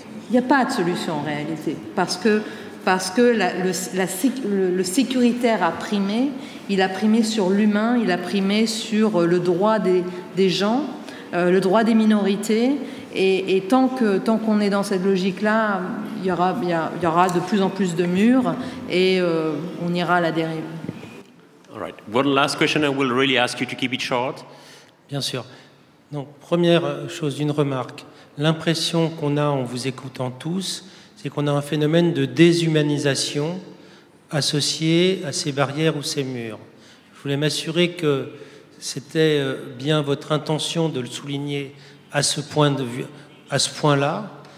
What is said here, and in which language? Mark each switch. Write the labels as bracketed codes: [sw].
[fr] Il n'y a pas de solution en réalité, parce que le sécuritaire a primé, il a primé sur l'humain, il a primé sur le droit des gens, le droit des minorités, et tant qu'on est dans cette logique-là, il y aura de plus en plus de murs et on ira à la dérive. [en] All right. One last question, I will really ask you to keep it short. [fr] Bien sûr. Donc, première chose, une remarque. L'impression qu'on a en vous écoutant tous, c'est qu'on a un phénomène de déshumanisation associé à ces barrières ou ces murs. Je voulais m'assurer que c'était bien votre intention de le souligner à ce point-là.